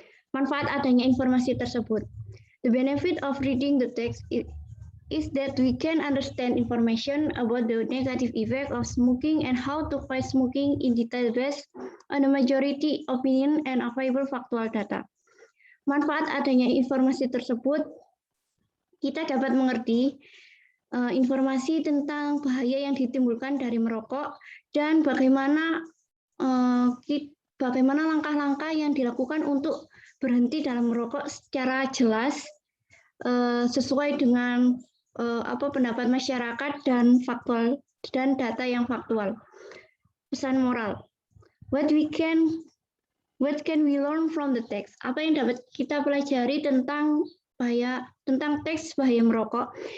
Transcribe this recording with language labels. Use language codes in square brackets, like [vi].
[id] Manfaat adanya informasi tersebut. [en] The benefit of reading the text is that we can understand information about the negative effect of smoking and how to fight smoking in detail based on the majority opinion and available factual data. [id] Manfaat adanya informasi tersebut, kita dapat mengerti informasi tentang bahaya yang ditimbulkan dari merokok dan bagaimana langkah-langkah yang dilakukan untuk berhenti dalam merokok secara jelas sesuai dengan pendapat masyarakat dan faktual dan data yang faktual. Pesan moral. [en] What can we learn from the text? [id] Apa yang dapat kita pelajari tentang teks bahaya merokok?